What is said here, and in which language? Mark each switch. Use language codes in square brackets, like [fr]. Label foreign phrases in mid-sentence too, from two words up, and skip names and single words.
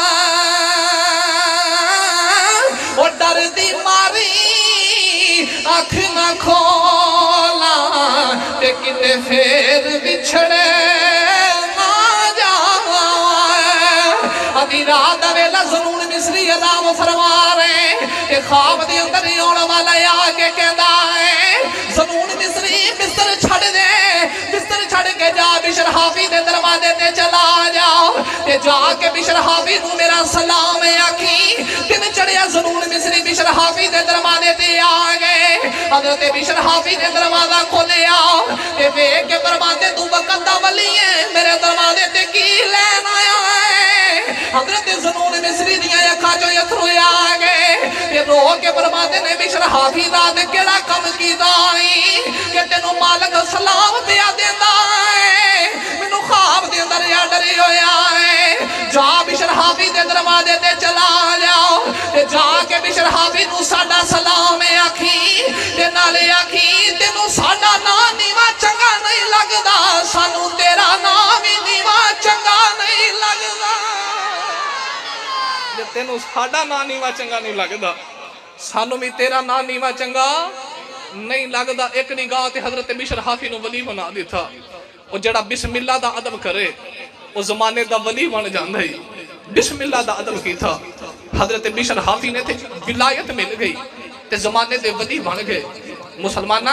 [pa] او ڈر دی ماری آنکھ نہ کھولا تے کتے پھر بچھڑے نہ جاواں ادھی رات ویلا زنون مصری آرام فرما رہے تے خواب دی اندر آن والا آ کے کہندا ہے زنون مصری بستر چھڑ دے بستر چھڑ کے جا بشر حافی دے دروازے تے چلا جاؤ تے جا کے بشر حافی نوں میرا سلام آکھی دن چڑھیا زنون مصری بشر حافی دے دروازے تے آ گئے حضرت بشر حافی نے دروازہ کھولیا تے ویکھ کے فرماندے تو وقت دا ولی ہے میرے دروازے تے کی لین آیا ہے حضرت زنون مصری دیاں اکھاں چوں اتھرو آ گئے تے رو کے فرماندے نے بشر حافی رات کیڑا کم کیتا ائی کہ تینوں مالک سلام دیا دیندا ہے مینوں خواب دے اندر یا ڈری ہویا ہے جا بشر حافی دے دروازے تے چلا جاؤ تے جا کے بشر حافی نوں ساڈا سلام آکھی تے نالے آکھی تینوں ساڈا نام نیواں چنگا نہیں لگدا سانوں تیرا نام وی نیواں چنگا نہیں لگدا جے تینوں ساڈا نام نیواں چنگا نہیں لگدا سانوں بھی تیرا نام نیواں چنگا نہیں لگدا ایک نگاہ تے حضرت بشر حافی نو ولی بنا دیتا وہ جڑا بسم اللہ دا ادب کرے وہ زمانے دا ولی بن جاندہ ہی بسم اللہ دا ادب کی تھا حضرت بشر حافی نے تھے ولایت مل گئی تے زمانے دے ولی بن گئے مسلمانہ